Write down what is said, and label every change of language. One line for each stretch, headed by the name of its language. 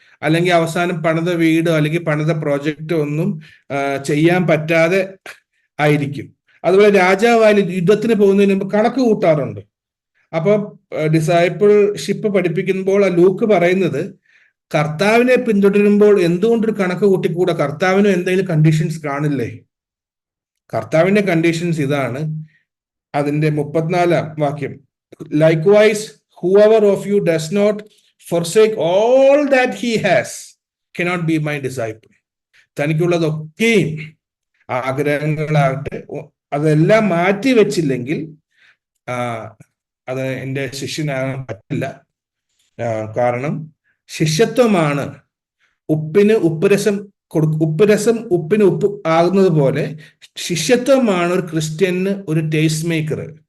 Malayalam: അല്ലെങ്കിൽ അവസാനം പണിത വീടോ അല്ലെങ്കിൽ പണിത പ്രോജക്റ്റോ ഒന്നും ചെയ്യാൻ പറ്റാതെ ആയിരിക്കും. അതുപോലെ രാജാവായാലും യുദ്ധത്തിന് പോകുന്നതിന് മുമ്പ് കണക്ക് കൂട്ടാറുണ്ട്. അപ്പൊ ഡിസൈപ്പിൾഷിപ്പ് പഠിപ്പിക്കുമ്പോൾ ആ ലൂക്ക് പറയുന്നത്, കർത്താവിനെ പിന്തുടരുമ്പോൾ എന്തുകൊണ്ടൊരു കണക്ക് കൂട്ടിക്കൂടെ? കർത്താവിനും എന്തെങ്കിലും കണ്ടീഷൻസ് കാണില്ലേ? കർത്താവിന്റെ കണ്ടീഷൻസ് ഇതാണ്. അതിന്റെ 34-ാം വാക്യം,
English: Likewise whoever of you does not forsake all that he has cannot be my disciple.
Malayalam: തനിക്കുള്ളതൊക്കെയും ആഗ്രഹങ്ങളാകട്ടെ അതെല്ലാം മാറ്റി വെച്ചില്ലെങ്കിൽ അത് എൻ്റെ ശിഷ്യനാകാൻ പറ്റില്ല. കാരണം ശിഷ്യത്വമാണ് ഉപ്പിന് ഉപ്പുരസം ഉപ്പിന് ഉപ്പ് ആകുന്നത് പോലെ ശിഷ്യത്വമാണ് ഒരു ക്രിസ്ത്യന് ഒരു ടേസ്റ്റ് മേക്കർ.